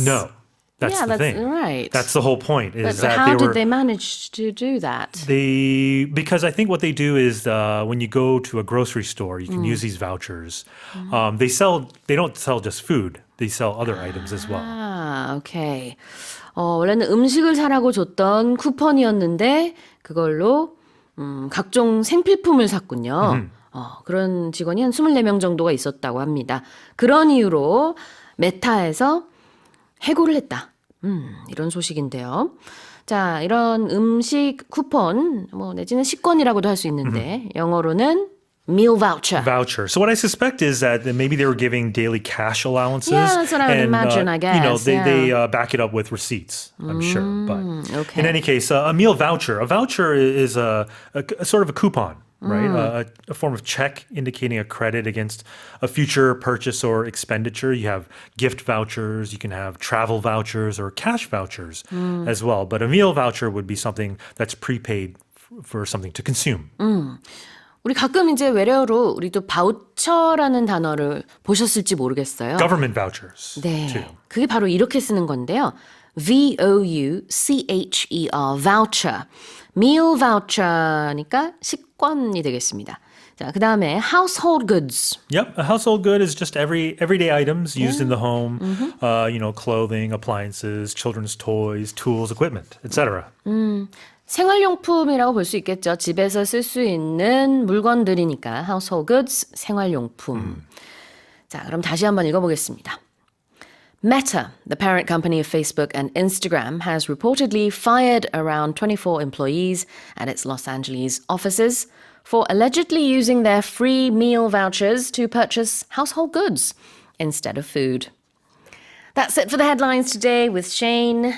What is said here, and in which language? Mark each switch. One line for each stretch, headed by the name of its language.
English: No, that's Yeah, the that's thing. right. That's the whole point. But Is that how they were did they manage to do that? because I think what they do is when you go to a grocery store, you can use these vouchers. They don't sell just food. They sell other items as well.
Korean: 아, 오케이. 원래는 음식을 사라고 줬던 쿠폰이었는데 그걸로 각종 생필품을 샀군요. 그런 직원이 한 24명 정도가 있었다고 합니다. 그런 이유로 메타에서 해고를 했다. 이런 소식인데요. 자, 이런 음식 쿠폰, 내지는 식권이라고도 할 수 있는데 영어로는 meal voucher.
English: Voucher. So what I suspect is that maybe they were giving daily cash allowances. Yeah, that's what I would imagine, I guess. They back it up with receipts, I'm sure. But okay. in any case, a meal voucher. A voucher is a sort of a coupon, right? A form of check indicating a credit against a future purchase or expenditure. You have gift vouchers, you can have travel vouchers or cash vouchers as well. But a meal voucher would be something that's prepaid for something to consume.
Korean: 우리 가끔 이제 외래어로 우리도 바우처라는 단어를 보셨을지 모르겠어요.
English: Government vouchers,
Korean: 네,
English: too.
Korean: 그게 바로 이렇게 쓰는 건데요. voucher, voucher. meal voucher니까 식권이 되겠습니다. 자, 그 다음에 household goods.
English: Yep, a household good is just everyday items used in the home. Clothing, appliances, children's toys, tools, equipment, etc.
Korean: 생활용품이라고 볼 수 있겠죠. 집에서 쓸 수 있는 물건들이니까 household goods, 생활용품. 자, 그럼 다시 한번 읽어보겠습니다.
English: Meta, the parent company of Facebook and Instagram, has reportedly fired around 24 employees at its Los Angeles offices for allegedly using their free meal vouchers to purchase household goods instead of food. That's it for the headlines today with Shane.